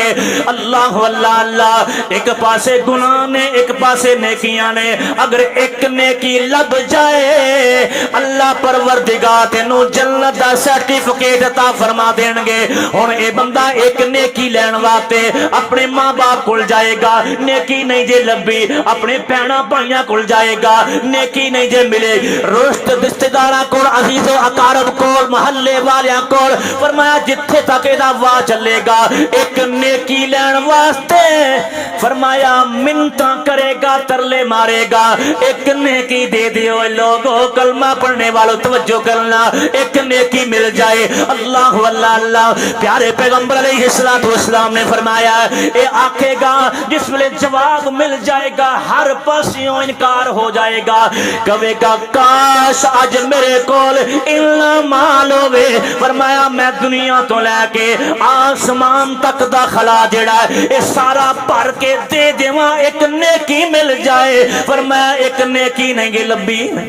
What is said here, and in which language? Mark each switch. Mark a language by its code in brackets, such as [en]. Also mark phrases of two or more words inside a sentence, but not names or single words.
[pa] اللہ اللہ اللہ, ایک پاسے گناہ نے ایک پاسے نیکیاں نے, اگر ایک نیکی لب جائے اللہ پروردگار تینوں جنت دا سرٹیفکیٹ عطا فرما دین گے. ہن اے بندہ ایک نیکی لین واسطے اپنے ماں باپ کول جائے گا, نیکی نہیں جے لبی اپنے بہناں بھائیاں کول جائے گا, نیکی نہیں جے ملے رشت رشتہ داراں کول, عزیز و اقارب کول, محلے والیاں کول, فرمایا جتھے تک دا واہ چلے گا ایک نیکی لین واسطے فرمایا منتاں کرے گا, ترلے مارے گا, ایک نیکی دے دیو. لوگو کلمہ پڑھنے والوں توجہ کرنا, ایک نیکی مل جائے. اللہ اللہ اللہ, پیارے پیغمبر [ar] علیہ الصلوۃ والسلام [pa] نے فرمایا اے آکھے گا جس ویلے جواب مل جائے گا ہر پاسوں انکار ہو جائے گا, کہے گا کاش کاش اج میرے کول اتنا مال ہوے فرمایا میں دنیا تو لے کے آسمان تک دا خلا جڑا ہے اے سارا بھر کے دے دیواں ایک نیکی مل جائے فرمایا ایک نیکی نہیں لبھی